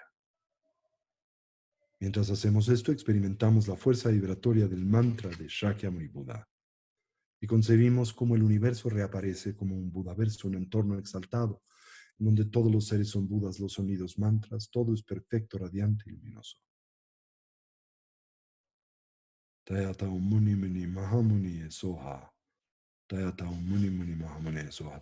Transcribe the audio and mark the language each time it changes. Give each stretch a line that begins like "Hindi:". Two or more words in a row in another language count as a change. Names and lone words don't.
Spanish: Mientras hacemos esto, experimentamos la fuerza vibratoria del mantra de Shakyamuni Buda y concebimos cómo el universo reaparece como un Budaverso, un entorno exaltado, en donde todos los seres son Budas, los sonidos mantras, todo es perfecto, radiante y luminoso.
Sanskrit: Tayata Muni Muni Mahamuni Soha. Tayata Muni Muni Mahamuni Soha.